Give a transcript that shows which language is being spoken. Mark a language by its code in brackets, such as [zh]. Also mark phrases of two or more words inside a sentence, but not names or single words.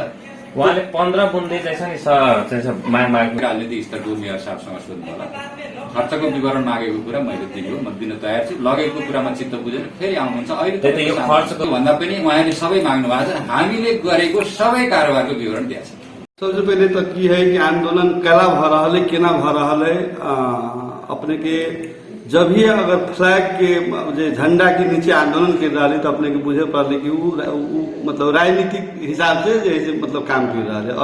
[ne] उहाँले 15 बुन्दे चाहिँ मागेको राजनीतिक स्तरको मेयर साहबसँग सोध्नु होला। खर्चको विवरण मागेको कुरा मैले दिनु हो, म दिन तयार छु। लगेको कुरामा चित्त बुझेर फेरि आउनुहुन्छ। अहिले यो खर्चको भन्दा पनि उहाँले सबै माग्नु भएको छ, हामीले गरेको सबै कारोबारको विवरण दिएको छ। [bho] सबसे पहले तो की है कि आंदोलन कला भ रहा है, केना भ रहा है, अपने के जब ही अगर फ्लैग के झंडा के नीचे आंदोलन कर रहा है तो अपने के बुझे पड़े कि वो मतलब राजनीतिक हिसाब से जैसे मतलब काम कर रहा है।